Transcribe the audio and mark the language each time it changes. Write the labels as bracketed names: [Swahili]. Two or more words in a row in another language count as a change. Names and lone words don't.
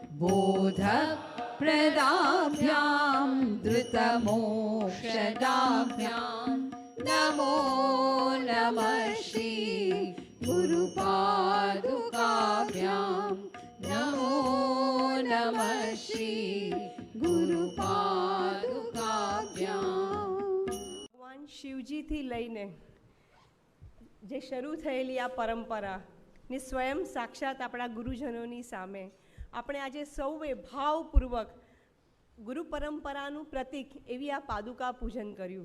[Sanskrit] बोधप्रदाभ्यां धृतमोक्षदाभ्यां नमो नमः श्री गुरुपादुकाभ्यां नमो नमः श्री गुरुपादुकाभ्यां। [Gujarati] ભગવાન શિવજીથી લઈને જે શરૂ થયેલી આ પરંપરા ને સ્વયં સાક્ષાત આપણા ગુરુજનોની સામે આપણે આજે સૌએ ભાવપૂર્વક ગુરુ પરંપરાનું પ્રતીક એવી આ પાદુકા પૂજન કર્યું.